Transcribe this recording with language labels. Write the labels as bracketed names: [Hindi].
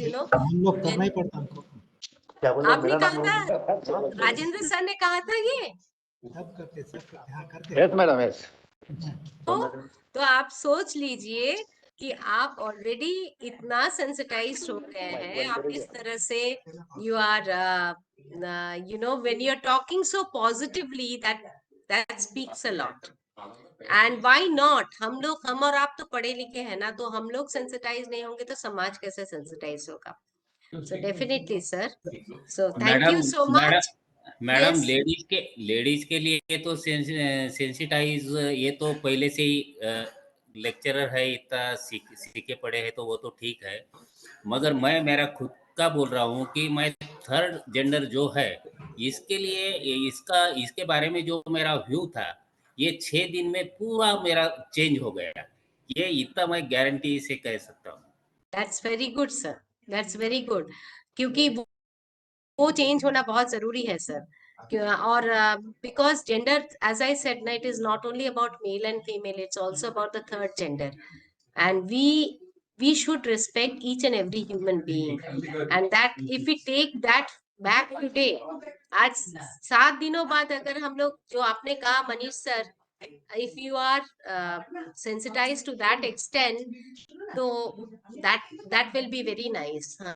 [Hindi] हम लोग करना ही पड़ता हमको. आपने कहा था, राजेंद्र सर ने कहा था ये. सब करते. हाँ करते. [English] Yes madam, yes. [Hindi] तो आप सोच लीजिए कि आप ऑलरेडी इतना सेंसिटाइज हो गए हैं. आप इस तरह से [English] You are when you're talking so positively, that speaks a lot. And why not? [Hindi] हम और आप तो पढ़े लिखे हैं ना, तो हम लोग सेंसिटाइज नहीं होंगे तो समाज कैसे सेंसिटाइज होगा? [English] So definitely sir. So thank you so much. [Hindi] Madam [English] Yes. [Hindi] Ladies के लिए तो सेंसिटाइज, ये तो पहले से ही लेक्चरर है, इतना सीखे पड़े हैं, तो वो तो ठीक है. मगर मैं मेरा खुद का बोल रहा हूँ कि मैं थर्ड जेंडर जो है, इसके लिए इसके बारे में जो मेरा व्यू था, ये 6 दिन में पूरा मेरा चेंज हो गया. ये इतना मैं गारंटी से कह सकता हूँ. [English] That's very good sir. That's very good. [Hindi] क्योंकि वो चेंज होना बहुत जरूरी है सर. और [English] Because gender, as I said ना, it is not only about male and female, it's also about the third gender. And we should respect each and every human being, and that if we take that back today, [Hindi] आज 7 दिनों बाद अगर हम लोग, जो आपने कहा Manish sir, [English] if you are sensitized to that extent, तो that will be very nice.